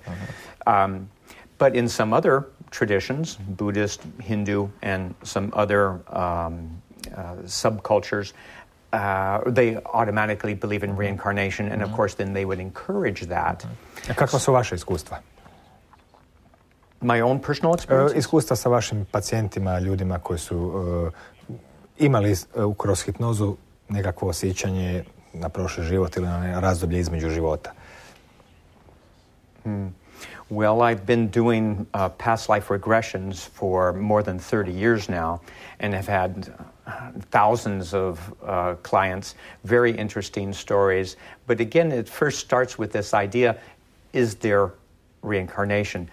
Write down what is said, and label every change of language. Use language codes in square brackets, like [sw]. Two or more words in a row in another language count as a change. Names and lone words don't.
[en] But in some other traditions, Buddhist, Hindu, and some other subcultures, they automatically believe in reincarnation, and of course then they would encourage that. [bs] Kakva su vaše iskustva? [en] My own personal experiences? [bs] Iskustva sa vašim pacijentima, ljudima koji su imali kroz hipnozu nekakvo osjećanje na prošli život ili na razdoblje između života. [en] Well, I've been doing past life regressions for more than 30 years now and have had thousands of clients, very interesting stories. But again, it first starts with this idea, is there reincarnation?